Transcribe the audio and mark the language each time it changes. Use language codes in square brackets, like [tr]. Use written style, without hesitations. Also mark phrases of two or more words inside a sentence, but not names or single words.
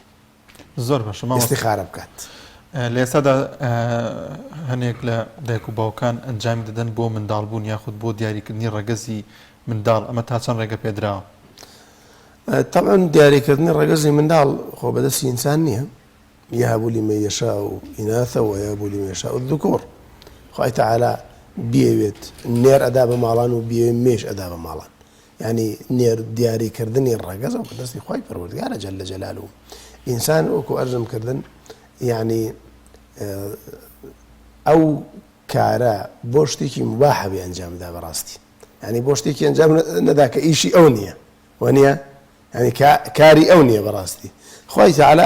[ckb] زۆر باش ئیستیخارە بکات لە ئێستادا هەنێک لە دایک و باوکان ئەنجام دەدەن بۆ منداڵبوون یاخود بۆ دیاریکردنی ڕەگەزی منداڵ ئەمە تا چەند ڕێگە پێدراوە طبعا دیاریکردنی ڕەگەزی منداڵ خۆ بەدەستی ئینسان نییە [ar] يهب لمن يشاء إناثا ويهب لمن يشاء الذكور [ckb] خوای تعالی بیوێت نێر ئەدا بە ماڵان و بیوێ مێش ئەدا بە ماڵان یعنی نێر دیاریکردنی ڕەگەزە بە دەستی خوای پەروەردگارە [ar] جەل جەلالوه [ckb] ئینسان وەکو ئەرزم کردن یعنی ئەو کارە بۆ شتێکی مباحە بێ ئەنجامدا بەڕاستی یعنی بۆ شتێکی ئەنجام نەدا کە ئیشی ئەو نییە وەنیە یعنی کاری ئەو نییە بەڕاستی خوای تعالی